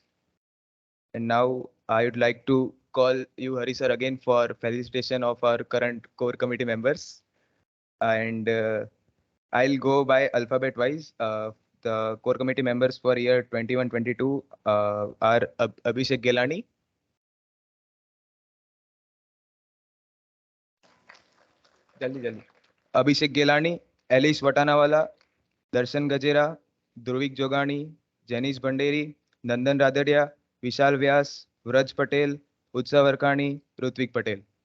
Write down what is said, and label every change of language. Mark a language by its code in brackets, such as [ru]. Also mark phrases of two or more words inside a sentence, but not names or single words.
[en] And now I would like to call you, Hari sir, again for felicitation of our current core committee members. And I'll go by alphabet wise. The core committee members for year 21-22 are Abhishek Gelani, [hi] जल्दी जल्दी. [en] Abhishek Gelani, Elish Vatanawala, Darshan Gajera, Druvik Jogani, Janish Banderi, Nandan Radadia, Vishal Vyas, Vraj Patel, Utsav Arkani, Rutvik Patel.